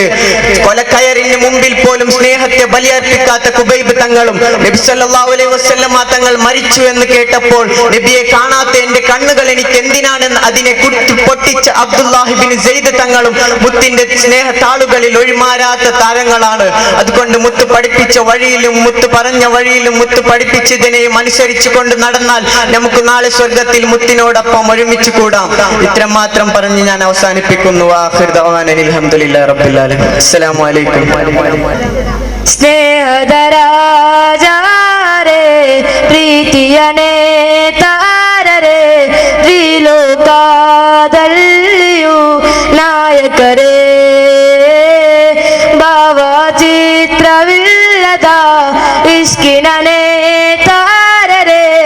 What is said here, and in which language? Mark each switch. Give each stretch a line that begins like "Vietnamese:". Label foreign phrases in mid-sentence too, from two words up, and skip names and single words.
Malayalam: കൊലക്കയറിന് മുമ്പിൽ പോലും സ്നേഹത്തെ ബലിയർപ്പിക്കാത്ത ഖുബൈബ് തങ്ങളും നബി
Arabic: صلى الله عليه وسلم
Malayalam: തങ്ങൾ മരിച്ചു എന്ന് കേട്ടപ്പോൾ നബിയെ കാണാത്ത എന്റെ കണ്ണുകൾ എനിക്ക് എന്തിനാണെന്ന് അതിനെ പൊട്ടിച്ച അബ്ദുല്ലാഹി ബിൻ സെയ്ദ് തങ്ങളും മുത്തിന്റെ സ്നേഹത്താളുകളിൽ ഒഴിമാരാത്ത താരങ്ങളാണ്. അതുകൊണ്ട് മുത്ത് പഠിപ്പിച്ച വഴിയിലും മുത്ത് പറഞ്ഞ വഴിയിലും മുത്ത് പഠിപ്പിച്ചതിനെയും അനുസരിച്ചു കൊണ്ട് നടന്നാൽ നമുക്ക് നാളെ സ്വർഗത്തിൽ മുത്തിനോടൊപ്പം ഒരുമിച്ച് കൂടാം. ഇത്രയും മാത്രം പറഞ്ഞ് ഞാൻ അവസാനിപ്പിക്കുന്നു.
Arabic: آخر دعوانا الحمد لله رب العالمين. السلام عليكم.
Kannada: ಸ್ನೇಹದರಾಜಾರೆ ಪ್ರೀತಿಯನೇ ತಾರರೆ ತ್ರಿಲೋಕದಲ್ಲಿಯೂ ನಾಯಕರೇ ಭಾವಚಿತ್ರವಿಲ್ಲದ ಇಷ್ಕಿನನೇ ತಾರರೆ